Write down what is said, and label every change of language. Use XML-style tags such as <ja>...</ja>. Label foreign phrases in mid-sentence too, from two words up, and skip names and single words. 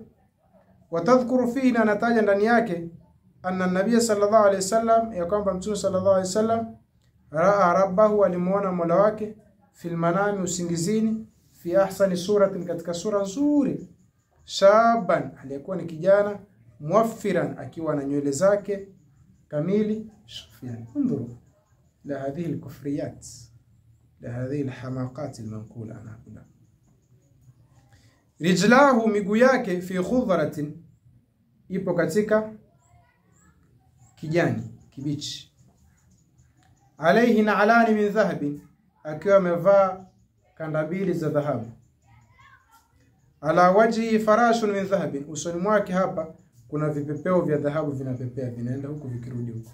<ar>وتذكر فيه,</ar> <sw>na nataja ndani yake,</sw> <ar>أن النبي صلى الله عليه وسلم,</ar> <sw>ya kwamba mtume</sw> <ar>صلى الله عليه وسلم رأى ربه,</ar> <sw>alimuona Mola wake,</sw> <ar>في المنام,</ar> <sw>usingizini,</sw> <ar>في أحسن صورة,</ar> <sw>katika sura nzuri, shaban, aliyekuwa ni kijana, muwaffiran, akiwa na nywele zake kamili.</sw> <ar>Yani انظروا لهذه الكفريات، لهذه الحماقات المنقولة عنها. رجلاه،</ar> <sw>miguu yake,</sw> <ar>في خضرة,</ar> <sw>ipo katika kijani kibichi.</sw> <ar>عليه نعلان من ذهب,</ar> <sw>akiwa amevaa kanda mbili za dhahabu.</sw> <ar>على وجه فراش من ذهب,</ar> <sw>usoni mwake hapa kuna vipepeo vya dhahabu vinapepea, vinaenda huku vikirudi huku.</sw>